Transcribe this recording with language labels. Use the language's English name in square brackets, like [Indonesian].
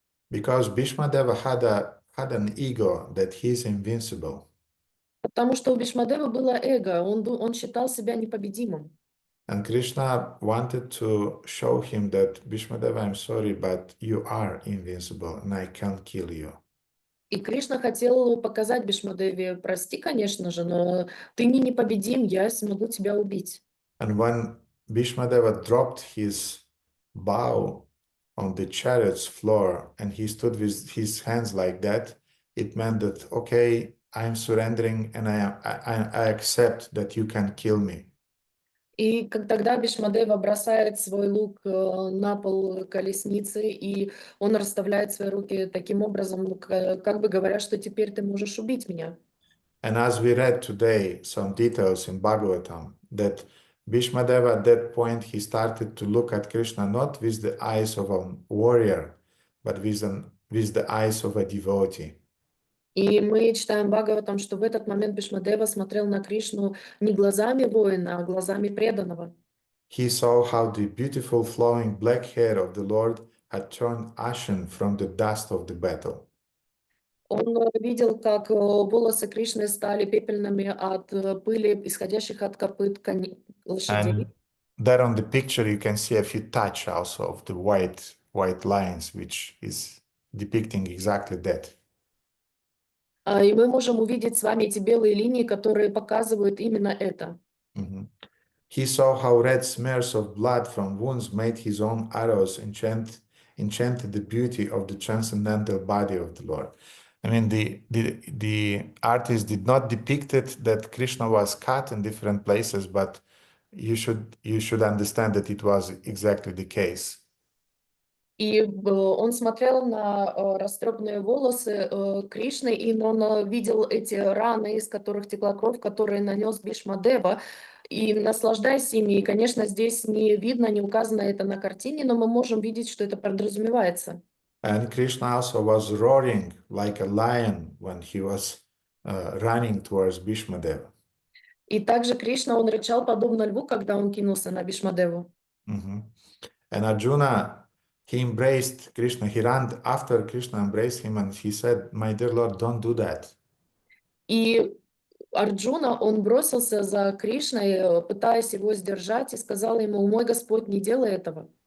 [English] Because Bhīṣmadeva had an ego that he's invincible. [Russian] потому что у Бhīṣmadevы было эго, он считал себя непобедимым. [English] And Krishna wanted to show him that Bhīṣmadeva, I'm sorry, but you are invincible and I can't kill you. [Russian] И Кришна хотел показать Бhīṣmadevе: прости, конечно же, но ты не непобедим, я смогу тебя убить. [English] And when Bhīṣmadeva dropped his bow on the chariot's floor and he stood with his hands like that, it meant that, okay, I'm surrendering and I accept that you can kill me. [Russian] И тогда Бhīṣmadeva бросает свой лук на пол колесницы, и он расставляет свои руки таким образом, как бы говоря, что теперь ты можешь убить меня. [English] And as we read today, some details in Bhagavatam, that Bhīṣmadeva at that point, he started to look at Krishna not with the eyes of a warrior, but with the eyes of a devotee. [Russian] И мы читаем Бхагаватам, что в этот момент Бhīṣmadeva смотрел на Кришну не глазами воина, а глазами преданного. [English] He saw how the beautiful flowing black hair of the Lord had turned ashen from the dust of the battle. [Russian] Он видел, как волосы Кришны стали пепельными от пыли, исходящих от копыт лошадей. [English] And there on the picture, you can see a few touch also of the white lines, which is depicting exactly that. [Russian] И мы можем увидеть с вами эти белые линии, которые показывают именно это. Mhm. [English] He saw how red smears of blood from wounds made his own arrows enchanted the beauty of the transcendental body of the Lord. I mean, the artist did not depict it that Krishna was cut in different places, but you should understand that it was exactly the case. [Russian] И он смотрел на растрепанные волосы Кришны, и он видел эти раны, из которых текла кровь, которые нанес Бhīṣmadeva, и наслаждаясь ими. И, конечно, здесь не видно, не указано это на картине, но мы можем видеть, что это подразумевается. [English] And Krishna also was roaring like a lion when he was running towards Bhīṣmadeva. [Russian] И также Кришна, он рычал подобно льву, когда он кинулся на Бhīṣmadevу. [English] Mhm. And Arjuna, he embraced Krishna. He ran after Krishna, embraced him, and he said, "My dear Lord, don't do that." [Russian] И Арджуна, он бросился за Кришной, пытаясь его сдержать, и сказал ему: «Мой Господь, не делай этого».